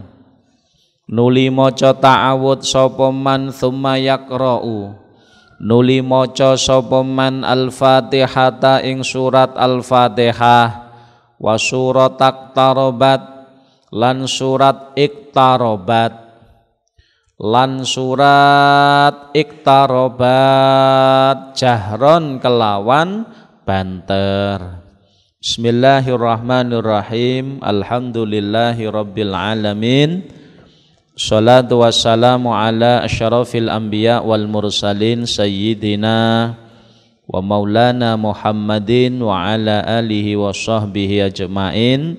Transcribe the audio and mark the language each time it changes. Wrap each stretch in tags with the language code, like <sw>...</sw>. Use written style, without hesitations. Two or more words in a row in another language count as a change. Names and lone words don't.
<jv>nuli maca ta'awud sapa man</jv> <ar>ثم يقرأ</ar> <jv>nuli maca sapa man al-Fatihata ing surat al-Fatihah wa surat iqtarabat lan surat iqtarabat jahron kelawan banter.</jv> <ar>بسم الله الرحمن الرحيم. الحمد لله رب العالمين. الصلاة والسلام على أشرف الأنبياء والمرسلين سيدنا ومولانا محمد وعلى آله وصحبه أجمعين.</ar>